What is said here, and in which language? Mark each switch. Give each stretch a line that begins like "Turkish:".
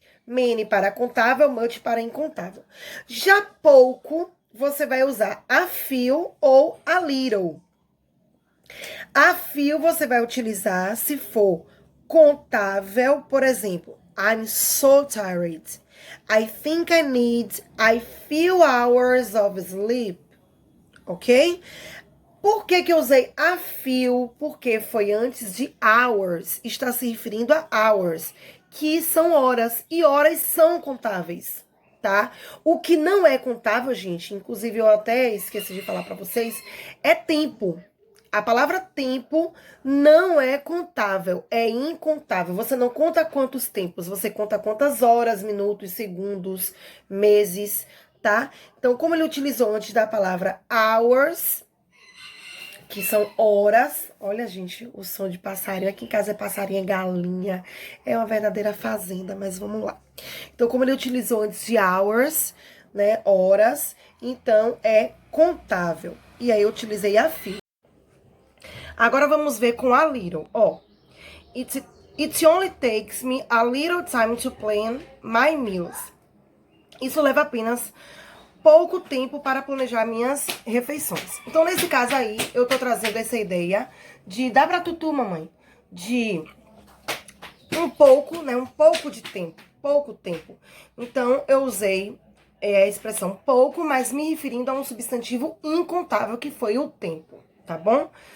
Portuguese: Many para contável, much para incontável. Já pouco, você vai usar a few ou a little. A few você vai utilizar se for contável, por exemplo,
English: I'm so tired. I think I need a few hours of sleep.
Portuguese: Ok? Por que eu usei a few? Porque foi antes de hours. Está se referindo a hours, que são horas. E horas são contáveis, tá? O que não é contável, gente, inclusive eu até esqueci de falar pra vocês, é tempo. A palavra tempo não é contável, é incontável. Você não conta quantos tempos, você conta quantas horas, minutos, segundos, meses, tá? Então, como ele utilizou antes da palavra hours, que são horas. Olha, gente, o som de passarinho. Aqui em casa é passarinho, é galinha. É uma verdadeira fazenda, mas vamos lá. Então, como ele utilizou antes de hours, né, horas, então é contável. E aí eu utilizei a fio. Agora vamos ver com a little.
English: Ó, it only takes me a little time to plan my meals.
Portuguese: Isso leva apenas pouco tempo para planejar minhas refeições. Então, nesse caso aí, eu tô trazendo essa ideia de dar pra tutu, mamãe, de um pouco, né, um pouco de tempo, pouco tempo. Então, eu usei a expressão pouco, mas me referindo a um substantivo incontável, que foi o tempo, tá bom?